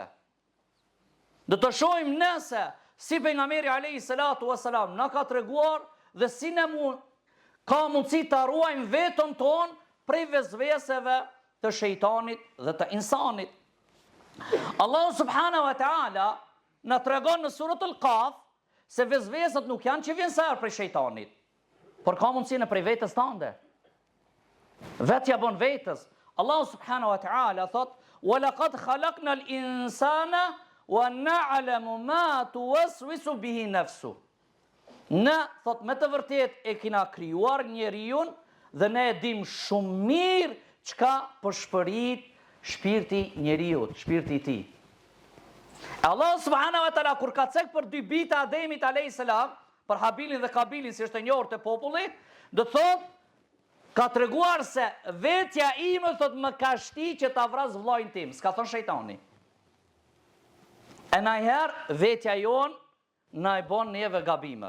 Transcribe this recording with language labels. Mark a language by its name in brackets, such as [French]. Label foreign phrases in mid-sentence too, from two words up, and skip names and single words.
[Albanian] Do të shohim nëse si pejgamberi [Arabic] عليه الصلاة والسلام [Albanian] na ka treguar dhe si ne ka mundësi të ruajmë vetën tonë prej vezveseve të shejtanit dhe të insanit. [Arabic] الله سبحانه وتعالى [Albanian] na tregon në surët al-Qaf se vezveset nuk janë që vjen sër prej shejtanit, por ka mundësi në prej vetës tënde. Vetja bën vetës. [Arabic] الله سبحانه وتعالى thot: "ولقد خلقنا الإنسان ونعلم ما توسوس به نفسه." [Albanian] Ne, thot, me të vërtet e kina krijuar njeriun dhe ne e dim shumë mirë çka përshpërit shpirti njeriut, shpirti i tij. [Arabic] الله سبحانه وتعالى [Albanian] kur ka cek për dy bita Ademit [Arabic] عليه السلام, [Albanian] për Habilin dhe Kabilin, si është e njohur te populli, do thot ka treguar se vetja ime, thot, më ka shti që ta vras vllajin tim, s'ka thon shejtani. E najherë vetja jon na e bon neve gabimet.